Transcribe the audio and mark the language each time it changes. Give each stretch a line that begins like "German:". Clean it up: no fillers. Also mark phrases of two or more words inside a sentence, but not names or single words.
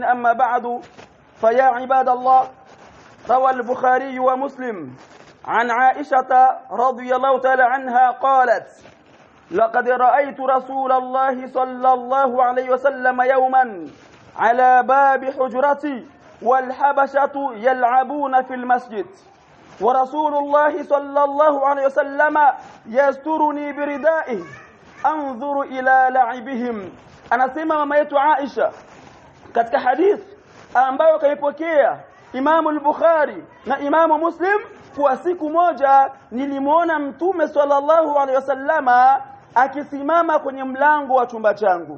Arabic: أما بعد، فيا عباد الله، روى البخاري ومسلم عن عائشة رضي الله تعالى عنها قالت لقد رأيت رسول الله صلى الله عليه وسلم يوما على باب حجرتي والحبشة يلعبون في المسجد ورسول الله صلى الله عليه وسلم يسترني بردائه انظر إلى لعبهم.
Swahili: Anasema mama yetu Aisha katika hadith ambayo kaipokea Imam al-Bukhari na Imam Muslim, kwa siku moja nilimuona Mtume
Arabic: صلى الله عليه وسلم
Swahili: akisimama kwenye mlango wa chumba changu.